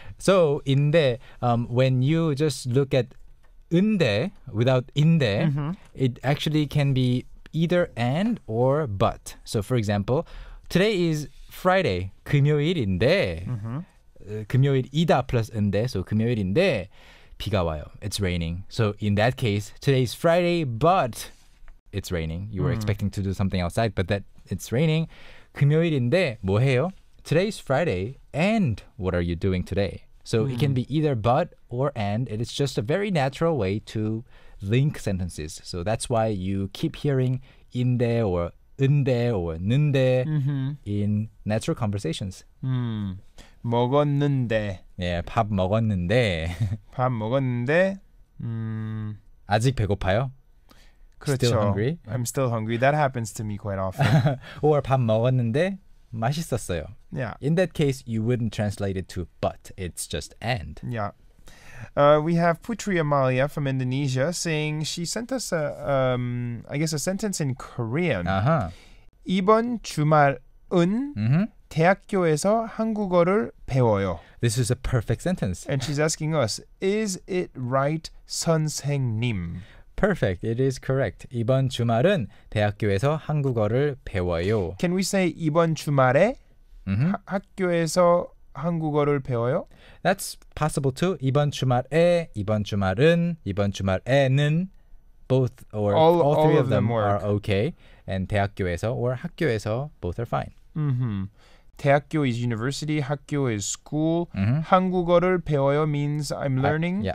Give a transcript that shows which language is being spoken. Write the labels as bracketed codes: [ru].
[en] So inde, when you just look at unde without inde, it actually can be either and or but. So for example, today is Friday. [ko] 금요일인데 금요일이다 [en] plus unde. [ko] So 금요일인데 비가 와요. [en] It's raining. So in that case, today is Friday, but it's raining. You were expecting to do something outside, but that it's raining. [ko] 금요일인데 뭐 해요? [en] Today's Friday, and what are you doing today? So it can be either but or and. It is just a very natural way to link sentences. So that's why you keep hearing inde or unde or 는데 in natural conversations. [ko] 먹었는데. Yeah, 밥 먹었는데 밥 먹었는데. 아직 배고파요? 그렇죠. [en] Still hungry? I'm still hungry. That happens to me quite often. [ko] Or 밥 먹었는데 맛있었어요. [en] Yeah. In that case, you wouldn't translate it to but. It's just and. Yeah. We have Putri Amalia from Indonesia saying she sent us a sentence in Korean. Uh-huh. [ko] 이번 주말은 대학교에서 한국어를 배워요. [en] This is a perfect sentence. And she's asking us, is it right, 선생님? Perfect. It is correct. [ko] 이번 주말은 대학교에서 한국어를 배워요. [en] Can we say [ko] 이번 주말에 학교에서 한국어를 배워요? [en] That's possible too. [ko] 이번 주말에, 이번 주말은, 이번 주말에는 [en] both or all three of them are okay. And 대학교에서 or 학교에서 both are fine. 대학교 is university, 학교 is school. [ko] 한국어를 배워요 [en] means I'm learning.